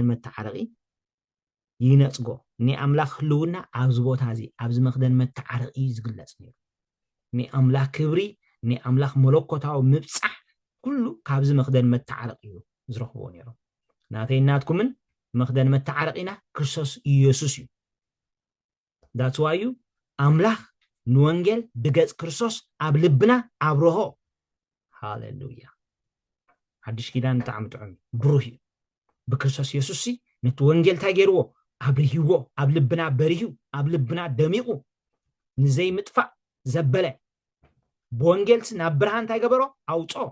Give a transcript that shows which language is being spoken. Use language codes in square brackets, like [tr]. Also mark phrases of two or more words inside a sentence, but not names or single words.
[ti] መተዓረቂ ይነጽጎ ንኣምላኽ ህልውና ኣብዚ ቦታ እዚ ኣብዚ መኽደን መተዓረቂ ዝግለጽ ነይሩ ንኣምላኽ ክብሪ ንኣምላኽ መለኮታዊ ምብጻሕ ኩሉ ካብዚ መኽደን መተዓረቂ እዩ ዝረኽብዎ ነይሮም ናተይ ናትኩምን መኽደን መተዓረቂና ክርስቶስ ኢየሱስ እዩ [en] that's why you [ti] ኣምላኽ ንወንጌል ብገጽ ክርስቶስ ኣብ ልብና ኣብርሆ ሃሌሉያ ሓድሽ ኪዳን ብጣዕሚ ጥዑም ብሩህ እዩ ብክርስቶስ ኢየሱስ ነቲ ወንጌል እንታይ ገይርዎ ኣብርሂዎ ኣብ ልብና በሪሁ ኣብ ልብና ደሚቑ ንዘይ ምጥፋእ ዘበለ ብወንጌል ናብ ብርሃን እንታይ ገበሮ ኣውጾ